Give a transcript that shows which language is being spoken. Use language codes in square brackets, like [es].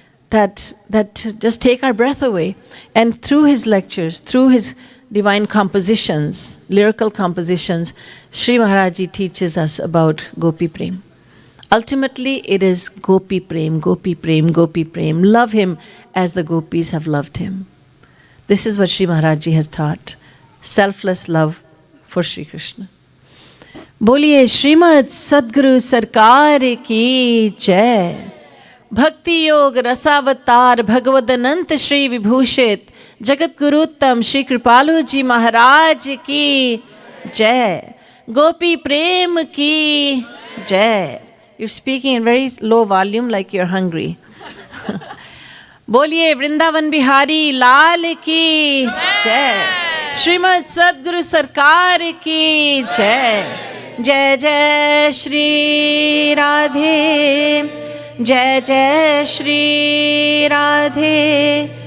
[en] that just take our breath away. And through his lectures, through his divine compositions, lyrical compositions, Sri Maharaj Ji teaches us about Gopi Prem. Ultimately, it is Gopi Prem, Gopi Prem, Gopi Prem. Love him as the gopis have loved him. This is what Sri Maharaj Ji has taught. Selfless love for Sri Krishna. [hi] बोलिए श्रीमद् सद्गुरु सरकार की जय. भक्ति योग रसावतार भगवद अनंत श्री विभूषित जगत गुरुत्तम श्री कृपालु जी महाराज की जय. गोपी प्रेम की जय. [en] You're speaking in very low volume like you're hungry. [hi] बोलिए वृंदावन बिहारी लाल की जय. श्रीमद् सद्गुरु सरकार की जय. जय जय श्री राधे. जय जय श्री राधे.